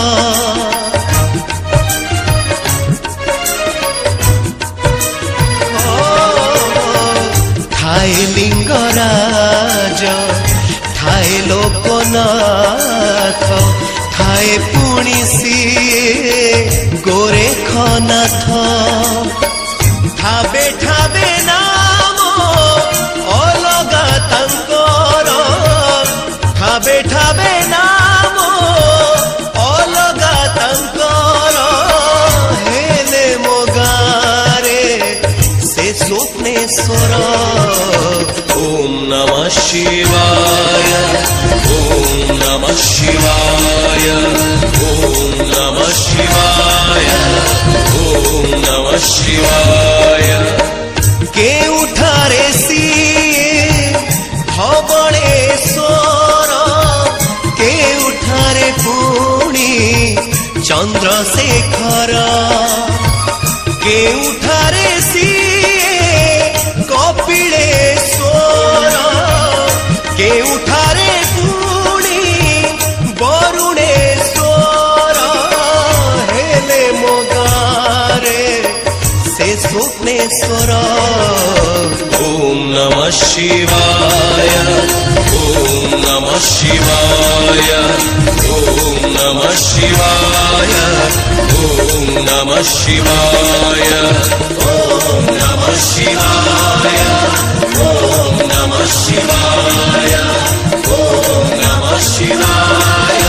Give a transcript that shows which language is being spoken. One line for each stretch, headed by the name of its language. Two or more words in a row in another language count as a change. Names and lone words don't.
Odia: ଠାଏ ଲିଙ୍ଗରାଜ ଠାଏ ଲୋକନାଥ ଠାଏ ପୁଣି ସିଏ ଗୋରେଖନାଥ ଠାବେ ଠାବେ ନାମ ଅଲଗା ତାଙ୍କର ଠାବେ ଠାବେ ନାମ ଅଲଗା ତାଙ୍କର ହେଲେ ମୋ ଗାଁରେ ସେ ସ୍ୱପ୍ନେଶ୍ୱର
Sanskrit: ॐ नमः शिवाय ॐ नमः शिवाय ॐ नमः शिवाय ॐ नमः शिवाय
Odia: କେଉଁଠାରେ ସିଏ ଧବଳେଶ୍ୱର କେଉଁଠାରେ ପୁଣି ଚନ୍ଦ୍ରଶେଖର କେଉଁଠାରେ ସିଏ କପିଳେଶ୍ୱର କେଉଁଠାରେ ପୁଣି ବରୁଣେଶ୍ୱର ହେଲେ ମୋ ଗାଁରେ ସେ ସ୍ୱପ୍ନେଶ୍ୱର
Sanskrit: ॐ नमः शिवाय ॐ नमः शिवाय ॐ नमः शिवाय ॐ नमः शिवाय ॐ नमः शिवाय ॐ नमः शिवाय ॐ नमः शिवाय